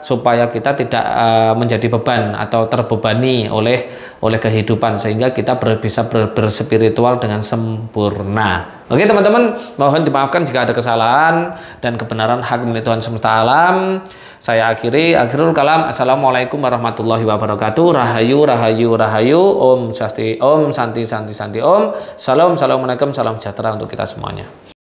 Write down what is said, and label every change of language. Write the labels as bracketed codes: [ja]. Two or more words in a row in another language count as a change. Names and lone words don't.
[id] Supaya kita tidak menjadi beban atau terbebani oleh kehidupan, sehingga kita bisa berspiritual dengan sempurna. Oke teman-teman, mohon dimaafkan jika ada kesalahan, dan kebenaran hak milik Tuhan semesta alam. Saya [ar] آخر الكلام. السلام عليكم ورحمة الله وبركاته. [jv] Rahayu, rahayu, rahayu. [sa] ॐ शान्तिः शान्तिः शान्तिः ॐ. [id] Salam, assalamualaikum, salam sejahtera untuk kita semuanya.